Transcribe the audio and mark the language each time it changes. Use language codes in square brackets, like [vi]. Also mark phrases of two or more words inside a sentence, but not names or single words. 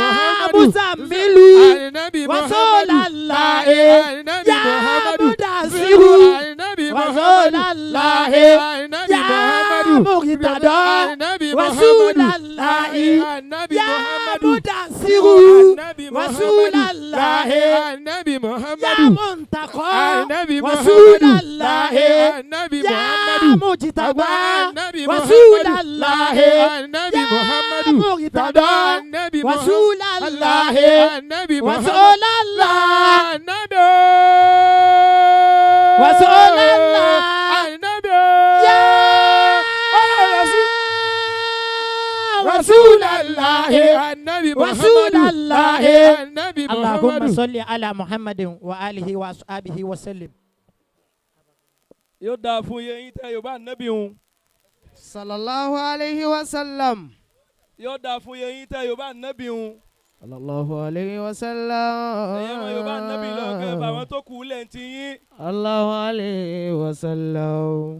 [ar] محمد. مزمل يا النبي رسول محمد. الله يا النبي يا محمد. مدثر يا النبي رسول محمد. الله يا النبي يا محمد. مرتضى يا النبي رسول محمد. الله يا النبي يا محمد. مدثر Nasiru Anabi Rasulallah Anabi Ya Muhammadu Muntaqa Anabi Rasulallah Anabi Ya Muhammadu Mujtaba Anabi Rasulallah Anabi Ya Muhammadu Murtada Anabi Rasulallah Anabi Rasulallah Anabi Rasulallah Anabi يا رسول الله Anabi Rasulallah Anabi اللهم صل على محمد وآله وأصحابه وسلم. [yo] Yóò dáa fún yín tẹ́ Yorùbá Ànábì hun. [ar] صلى الله عليه وسلم. [yo] Yóò dáa fún yín tẹ́ Yorùbá Ànábì hun. [ar] Sallallahu alayhi wa sallam. [yo] Ẹ̀yẹ́ wọn Yorùbá Ànábì lọ́gẹ́ bàwọn tó kù lẹ́ǹtì yín. [ar] الله عليه وسلم.